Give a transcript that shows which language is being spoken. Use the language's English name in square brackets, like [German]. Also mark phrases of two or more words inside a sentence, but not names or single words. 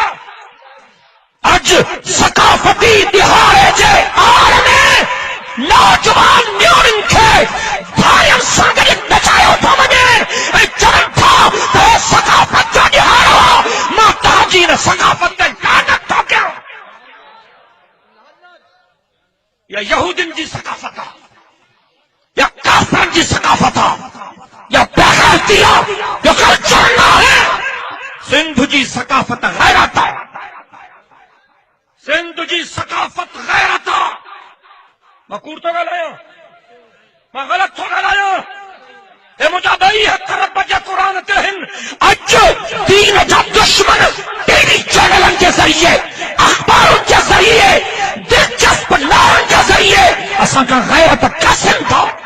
[Sindhi] اج ثقافتی دهاڙي جي آڙ ۾ نوجوان نیاڻين کي ڌارن سان گڏ نچايو ٿو وڃي ۽ چون ٿا ته ثقافت جو ڏهاڙو مان تهانجي ثقافت تي لعنت ٿو ڪيان. یا یهودن جي ثقافت آ یا کافرن جي ثقافت آ یا بغیرتی آ یا کلچر نہ ہے. سندھ جي ثقافت غیرت آ. سندھ جي ثقافت غیرت آ. میں کوڑ تو ڳالهايان میں غلط تو ڳالهايان. اے مجھا بھائی ہتھ رب جا قرآن تے ہن اج دین جا دشمن ٹی وی چینلن [Urdu] کے ذریعے [Sindhi] اخبارن [Urdu] کے ذریعے [Sindhi] دلچسپ لارن [Urdu] کے ذریعے [Sindhi] اساں کا غیرت قسم تھا.